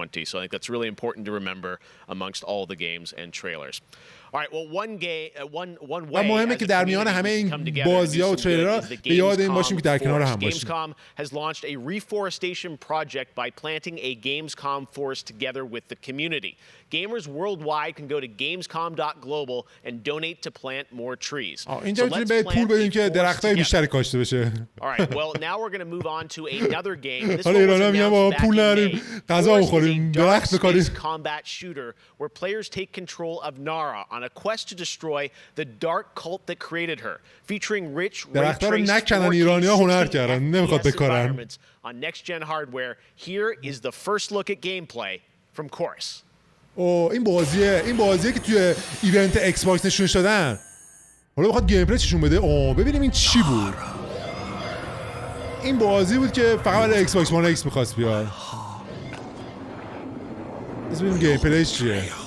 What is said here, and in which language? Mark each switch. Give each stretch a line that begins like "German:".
English: So I think that's really important to remember amongst all the games and trailers. All right, well, one way
Persian: مهمه که در میان همه این بازی‌ها و تریلرها به یاد این باشیم که در کنار هم باشیم.
English: Gamescom has launched a reforestation project by planting a Gamescom forest together with the community. Gamers worldwide can go to gamescom.global and donate to plant more trees.
Persian: اینجا میتونیم به پول بدیم که درختای بیشتری کاشته بشه.
English: All right, well, now we're going to move on to another game. This one was announced back in May.
Persian: غذا بخوریم، درخت بکاریم.
English: Combat shooter where players take control of Nara on a quest to destroy the dark cult that created her, featuring rich
Persian: درخت‌ها رو نکنن ایرانی‌ها هنر کردن، نمیخواد بکارن.
English: On next gen hardware, here is the first look at gameplay from Chorus.
Persian: این بازیه که توی ایونت ایکس باکس نشونش دادن. حالا بخواد گیم پلی چشون بده. ببینیم این چی بود. این بازی بود که فقط برای ایکس باکس وان ایکس می‌خواست بیاد. ببینیم گیم پلیش چیه.